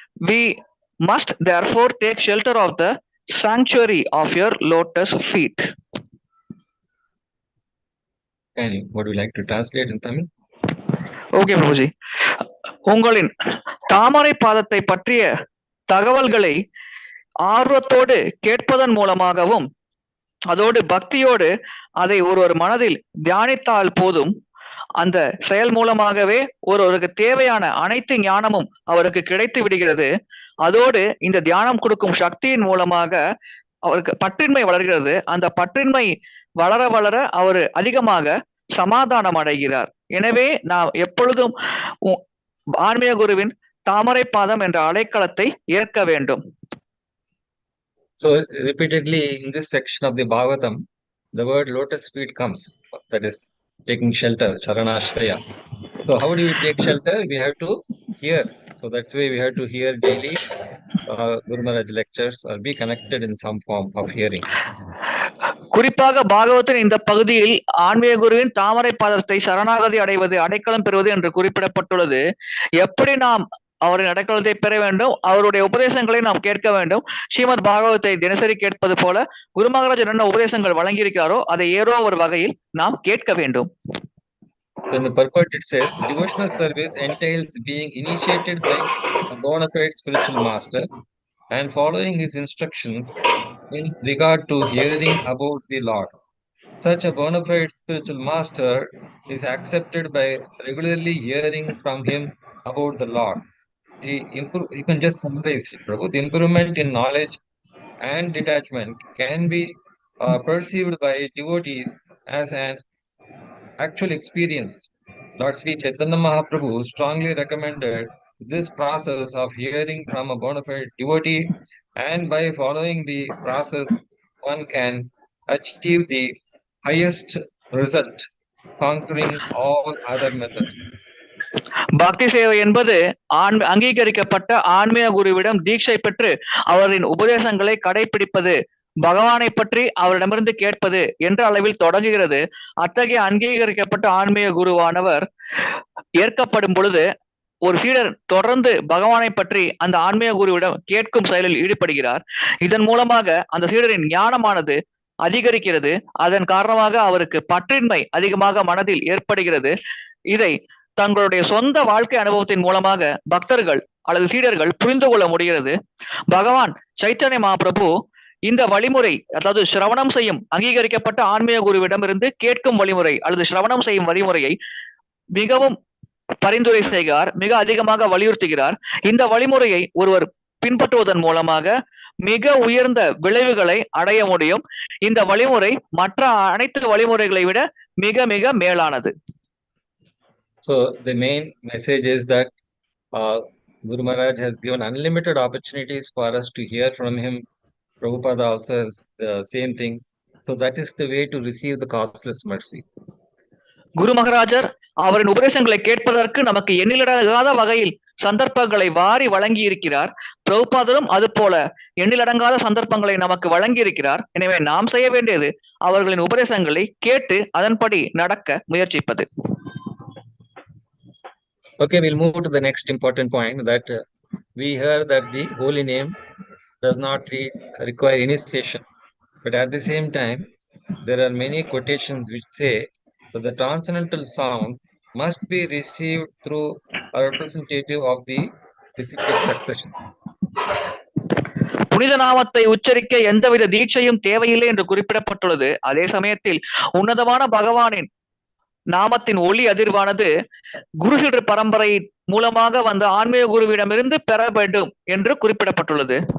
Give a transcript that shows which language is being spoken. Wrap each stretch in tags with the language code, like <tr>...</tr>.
<en>We must therefore take shelter of the sanctuary of your lotus feet. And would you like to translate in Tamil? Okay, Prabhuji.</en> <ta>உங்களின் தாமரை பாதத்தை பற்றிய தகவல்களை ஆர்வத்தோடு கேட்பதன் மூலமாகவும் அதோடு பக்தியோடு அதை ஒருவர் மனதில் தியானித்தால் போதும், அந்த செயல் மூலமாகவே ஒருவருக்கு தேவையான அனைத்து ஞானமும் அவருக்கு கிடைத்து விடுகிறது. அதோடு இந்த தியானம் கொடுக்கும் சக்தியின் மூலமாக அவருக்கு பற்றின்மை வளர்கிறது. அந்த பற்றின்மை வளர வளர அவர் அதிகமாக சமாதானம் அடைகிறார். எனவே நாம் எப்பொழுதும் ஆன்மீக குருவின் தாமரை பாதம் என்ற அடைக்கலத்தை ஏற்க வேண்டும்.</ta> <en>So repeatedly in this section of the Bhagavatam, the word lotus feet comes, that is taking shelter, charanashraya. So how do we take shelter? We have to hear. So that's why we have to hear daily Guru Maharaj lectures or be connected in some form of hearing.</en> <ta>குறிப்பாக பாகவத்தின் இந்த பகுதியில் ஆன்மீக குருவின் தாமரை பாதத்தை சரணாகதி அடைவது, அடைக்கலம் பெறுவது என்று குறிப்பிடப்பட்டுள்ளது. எப்படி நாம் அவரின் அடைக்கலத்தை பெற வேண்டும், அவருடைய உபதேசங்களை நாம் கேட்க வேண்டும். ஸ்ரீமத் பாகவத்தை தினசரி கேட்பது போல குரு மகாராஜர் என்ன உபதேசங்கள் வழங்கியிருக்கிறாரோ அதை ஏதோ ஒரு வகையில் நாம் கேட்க வேண்டும்.</ta> <en>In the purport it says, devotional service entails being initiated by a bona fide spiritual master and following his instructions in regard to hearing about the Lord. Such a bona fide spiritual master is accepted by regularly hearing from him about the Lord. You can just summarize it, Prabhu. The improvement in knowledge and detachment can be perceived by devotees as an actual experience. Lord Sri Chaitanya Mahaprabhu strongly recommended this process of hearing from a bona fide devotee, and by following the process, one can achieve the highest result, conquering all other methods.</en> <ta>பக்தி சேவை என்பது அங்கீகரிக்கப்பட்ட ஆன்மீக குருவிடம் தீட்சை பெற்று அவரின் உபதேசங்களை கடைபிடிப்பது, பகவானை பற்றி அவரிடமிருந்து கேட்பது என்ற அளவில் தொடங்குகிறது. அத்தகைய அங்கீகரிக்கப்பட்ட ஆன்மீக குருவானவர் ஏற்கப்படும் பொழுது ஒரு சீடர் தொடர்ந்து பகவானை பற்றி அந்த ஆன்மீக குருவிடம் கேட்கும் செயலில் ஈடுபடுகிறார். இதன் மூலமாக அந்த சீடரின் ஞானமானது அதிகரிக்கிறது. அதன் காரணமாக அவருக்கு பற்றின்மை அதிகமாக மனதில் ஏற்படுகிறது. இதை தங்களுடைய சொந்த வாழ்க்கை அனுபவத்தின் மூலமாக பக்தர்கள் அல்லது சீடர்கள் புரிந்து கொள்ள முடிகிறது. பகவான் சைத்தன்ய மகாபிரபு இந்த வழிமுறை, அதாவது சிரவணம் செய்யும் அங்கீகரிக்கப்பட்ட ஆன்மீக குருவிடம் இருந்து கேட்கும் வழிமுறை அல்லது சிரவணம் செய்யும் வழிமுறையை மிகவும் பரிந்துரை செய்கிறார், மிக அதிகமாக வலியுறுத்துகிறார். இந்த வழிமுறையை ஒருவர் பின்பற்றுவதன் மூலமாக மிக உயர்ந்த விளைவுகளை அடைய முடியும். இந்த வழிமுறை மற்ற அனைத்து வழிமுறைகளை விட மிக மிக மேலானது.</ta> <en>So the main message is that Guru Maharaj has given unlimited opportunities for us to hear from him. Prabhupada also has the same thing. So that is the way to receive the costless mercy.</en> <ta>குரு மகாராஜர் அவரின் உபதேசங்களை கேட்பதற்கு நமக்கு எண்ணிலடங்காத வகையில் சந்தர்ப்பங்களை வாரி வழங்கி இருக்கிறார். பிரபுபாதரும் அது போல எண்ணிலடங்காத சந்தர்ப்பங்களை நமக்கு வழங்கி இருக்கிறார். எனவே நாம் செய்ய வேண்டியது அவர்களின் உபதேசங்களை கேட்டு அதன்படி நடக்க முயற்சிப்பது.</ta> <en>Okay, we'll move to the next important point, that we hear that the holy name does not require initiation, but at the same time there are many quotations which say that the transcendental sound must be received through a representative of the disciplic succession.</en> <ta>புனித நாமத்தை உச்சரிக்க எந்தவித தீட்சையும் தேவையில்லை என்று குறிப்பிடப்பட்டுள்ளது. அதே சமயத்தில் உன்னதமான பகவானின் நாமத்தின் ஒளி அதிர்வானது குருசீடர் பரம்பரை மூலமாக வந்த ஆன்மீக குருவிடமிருந்து பெற வேண்டும் என்று குறிப்பிடப்பட்டுள்ளது.</ta>